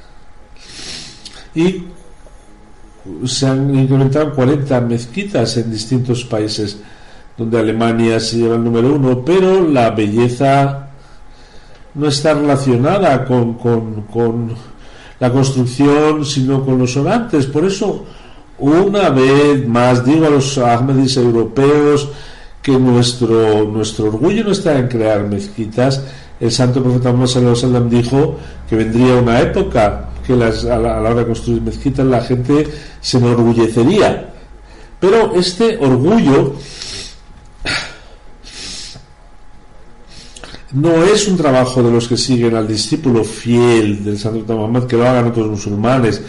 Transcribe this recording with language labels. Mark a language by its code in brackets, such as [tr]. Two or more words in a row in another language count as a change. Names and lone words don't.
[es] y se han incrementado 40 mezquitas en distintos países, donde Alemania se lleva el número 1, pero la belleza no está relacionada con la construcción, sino con los orantes. Por eso, una vez más digo a los ahmadis europeos que nuestro orgullo no está en crear mezquitas. El santo profeta Muhammad [ar] صلى الله عليه وسلم [es] dijo que vendría una época que a la hora de construir mezquitas la gente se enorgullecería, pero este orgullo no es un trabajo de los que siguen al discípulo fiel del santo profeta Muhammad, que lo hagan otros musulmanes.